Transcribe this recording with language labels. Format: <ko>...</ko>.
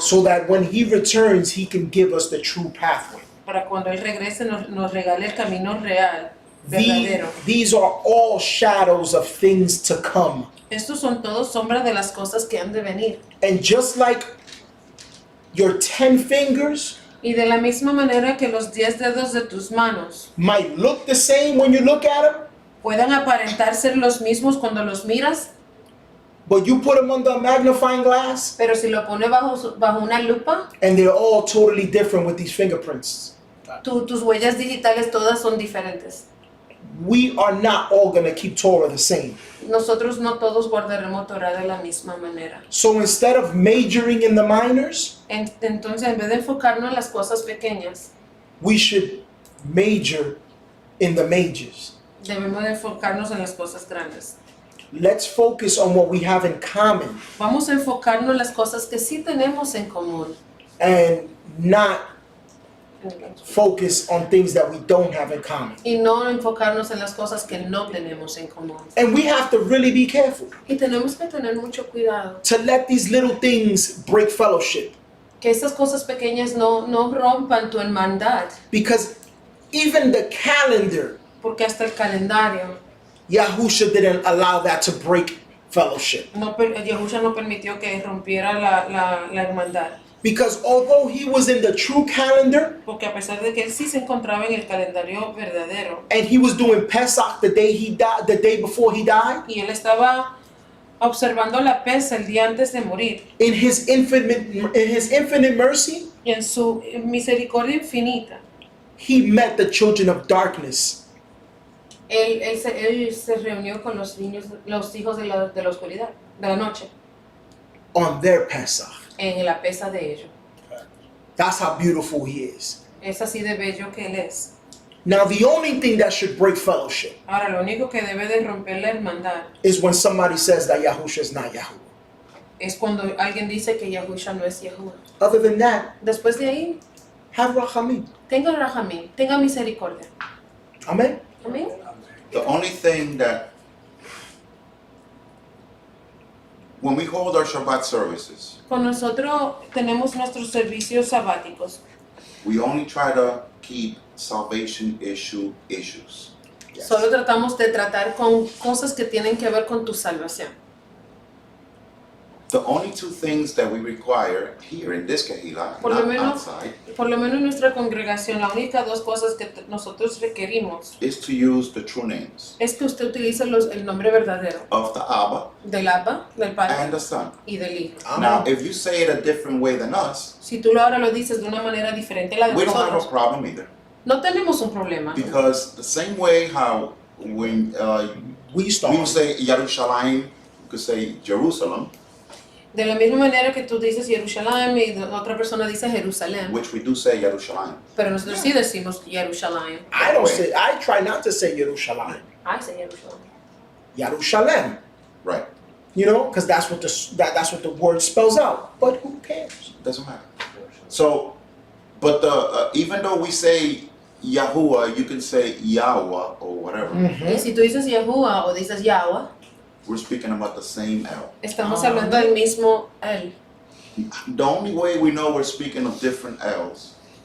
<en>so that when he returns, he can give us the true pathway.</en> <es>Para cuando Él regrese nos regale el camino real, verdadero.</es> <en>These are all shadows of things to come.</en> <es>Estos son todos sombras de las cosas que han de venir.</es> <en>And just like your 10 fingers</en> <es>Y de la misma manera que los 10 dedos de tus manos</es> <en>might look the same when you look at them,</en> <es>puedan aparentar ser los mismos cuando los miras,</es> <en>but you put them under a magnifying glass</en> <es>pero si lo pones bajo una lupa,</es> <en>and they're all totally different with these fingerprints.</en> <es>tus huellas digitales todas son diferentes.</es> <en>We are not all going to keep Torah the same.</en> <es>Nosotros no todos guardaremos Torah de la misma manera.</es> <en>So instead of majoring in the minors,</en> <es>Entonces, en vez de enfocarnos en las cosas pequeñas,</es> <en>we should major in the majors.</en> <es>debemos de enfocarnos en las cosas grandes.</es> <en>Let's focus on what we have in common</en> <es>Vamos a enfocarnos en las cosas que sí tenemos en común.</es> <en>and not focus on things that we don't have in common.</en> <es>Y no enfocarnos en las cosas que no tenemos en común.</es> <en>And we have to really be careful</en> <es>Y tenemos que tener mucho cuidado.</es> <en>to let these little things break fellowship,</en> <es>Que esas cosas pequeñas no rompan tu hermandad.</es> <en>because even the calendar,</en> <es>Porque hasta el calendario,</es> <en>Yahusha didn't allow that to break fellowship.</en> <es>Yahushua no permitió que rompiera la hermandad.</es> <en>Because although he was in the true calendar</en> <es>Porque a pesar de que él sí se encontraba en el calendario verdadero</es> <en>and he was doing Pesach the day he died, the day before he died,</en> <es>y él estaba observando la pesa el día antes de morir,</es> <en>in his infinite mercy,</en> <es>y en su misericordia infinita,</es> <en>he met the children of darkness</en> <es>él se reunió con los hijos de la oscuridad, de la noche,</es> <en>on their Pesach.</en> <es>en la pesa de ellos.</es> <en>That's how beautiful he is.</en> <es>Es así de bello que él es.</es> <en>Now, the only thing that should break fellowship</en> <es>Ahora, lo único que debe de romper la hermandad</es> <en>is when somebody says that Yahusha is not Yahuwah.</en> <es>es cuando alguien dice que Yahushua no es Yahuwah.</es> <en>Other than that,</en> <es>Después de ahí,</es> <en>have rachamim.</en> <es>tenga rahamim, tenga misericordia.</es> <en>Amen.</en> <es>Amén.</es> <en>The only thing that when we hold our Shabbat services,</en> <es>Con nosotros tenemos nuestros servicios sabáticos.</es> <en>we only try to keep salvation issues. Yes.</en> <es>Solo tratamos de tratar con cosas que tienen que ver con tu salvación.</es> <en>The only two things that we require here in this Kehillah,</en> <es>Por lo</es> <en>not</en> <es>menos-</es> <en>outside,</en> <es>Por lo menos en nuestra congregación, las únicas dos cosas que nosotros requerimos</es> <en>is to use the true names</en> <es>es que usted utilice el nombre verdadero</es> <en>of the Abba</en> <es>del Abba, del Padre</es> <en>and the Son.</en> <es>y del Hijo.</es> <en>Now, if you say it a different way than us,</en> <es>Si tú ahora lo dices de una manera diferente a la de</es> <en>we don't have a</en> <es>nosotros,</es> <en>problem either.</en> <es>no tenemos un problema.</es> <en>Because the same way how when We we start. would say Yerushalayim, you could say Jerusalem,</en> <es>De la misma manera que tú dices Jerusalén y otra persona dice Jerusalén,</es> <en>which we do say Yerushalayim.</en> <es>pero nosotros sí decimos Jerusalén.</es> <en>I try not to say Yerushalayim.</en> <es>Ay, sí, Jerusalén.</es> <en>Yerushalem. Right. You know, because that's what the word spells out. But who cares? Doesn't matter. So, but even though we say Yahuwah, you can say Yahweh or whatever.</en> <es>Y si tú dices Yahuwah o dices Yahweh,</es> <en>We're speaking about the same L.</en> <es>estamos hablando del mismo Él.</es> <en>The only way we know we're speaking of different L's</en>